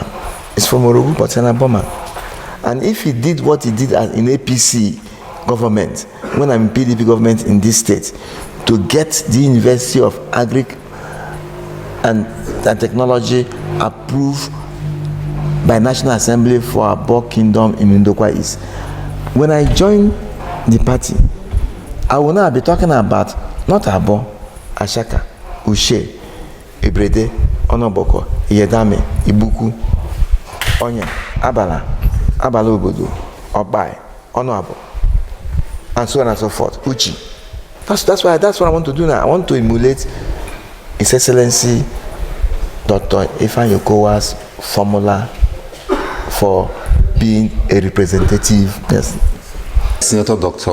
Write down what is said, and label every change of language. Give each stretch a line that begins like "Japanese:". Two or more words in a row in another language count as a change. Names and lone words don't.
English: It's from Orogu, but it's an Aboma. And if he did what he did in APC government, when I'm in PDP government in this state, to get the University of Agric and Technology approved by National Assembly for Abo Kingdom in Ndokwa East. When I join the party, I will now be talking about not Abo, Ashaka, Ushe, Ibrede, Onoboko, Iyedame, Ibuku, Onye, Abala Obodo, Obai, Onoabo, and so on and so forth. Uchi. That's what I want to do now. I want to emulate His Excellency Dr. Ifeanyi Okowa's formula for being a representative person. Senator Dr.